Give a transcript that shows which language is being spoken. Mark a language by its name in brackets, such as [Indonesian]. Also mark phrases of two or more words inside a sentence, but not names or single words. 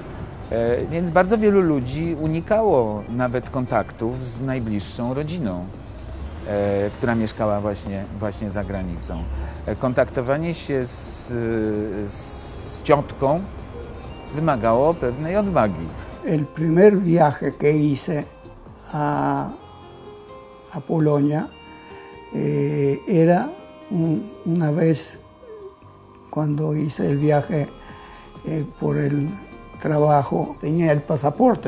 [Polish] Więc bardzo wielu ludzi unikało nawet kontaktów z najbliższą rodziną, która mieszkała właśnie za granicą. Kontaktowanie się z ciotką wymagało pewnej odwagi. [Spanish] El primer viaje que hice a Polonia era una vez cuando hice el viaje por el trabajo, tenía el pasaporte.